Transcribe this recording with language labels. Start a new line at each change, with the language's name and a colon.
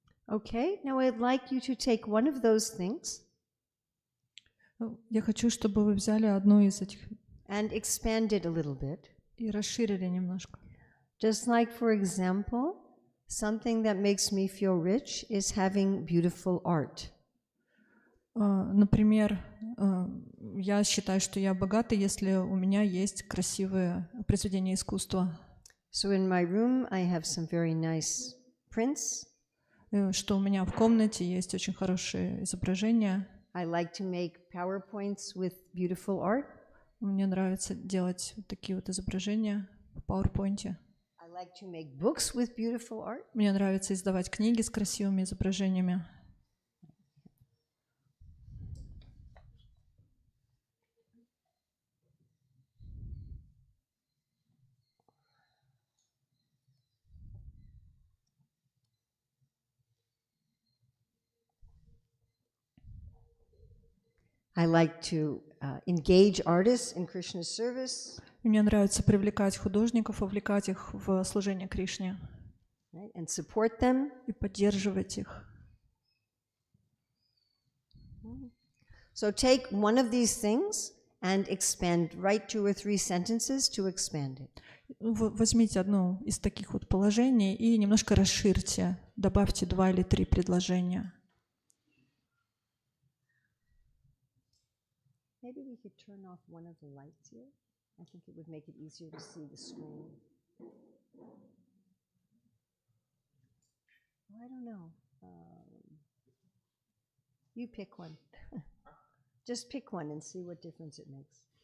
English: Okay, now I'd like you to take one of those things.
Russian: Я хочу, чтобы вы взяли одну из этих
English: and expand it a little bit.
Russian: и расширили немножко.
English: Just like, for example, Something that makes me feel rich is having beautiful art.
Russian: Например, я считаю, что я богата, если у меня есть красивые произведения искусства.
English: So in my room I have some very nice prints.
Russian: Что у меня в комнате есть очень хорошие изображения.
English: I like to make PowerPoints with beautiful art.
Russian: Мне нравится делать вот такие вот изображения в PowerPoint.
English: I like to make books with beautiful art.
Russian: Мне нравится издавать книги с красивыми изображениями.
English: I like to engage artists in Krishna's service.
Russian: Мне нравится привлекать художников, вовлекать их в служение Кришне.
English: Right? And support them.
Russian: И поддерживать их.
English: So take one of these things and expand, write 2 or 3 sentences to expand it.
Russian: Возьмите одно из таких вот положений и немножко расширьте, добавьте 2 или 3 предложения.
English: Maybe we could turn off one of the lights here. I think it would make it easier to see the screen. I don't know. You pick one. Just pick one and see what difference it makes.